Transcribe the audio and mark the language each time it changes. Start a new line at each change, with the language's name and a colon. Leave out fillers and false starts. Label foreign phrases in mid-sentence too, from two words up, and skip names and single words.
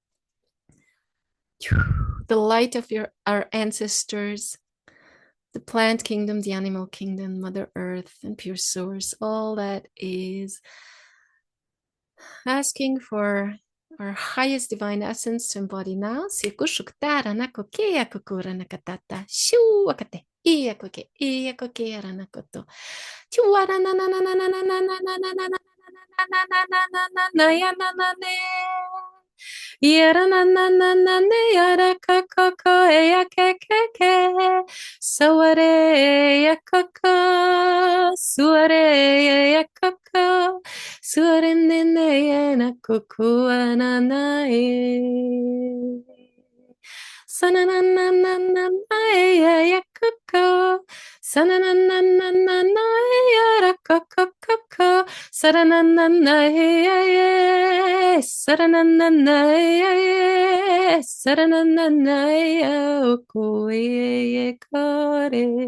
English: the light of our ancestors, the plant kingdom, the animal kingdom, Mother Earth, and pure source, all that is asking for our highest divine essence to embody now. Yara na na na na ne yara kakaka ya kekeke saware ya kaka suare ya kaka suare ne ne na kuku anana e sana na na na na na ya kaka sana na na na na na yara kaka Saranananaye, saranananaye, saranananaye, okoye kare,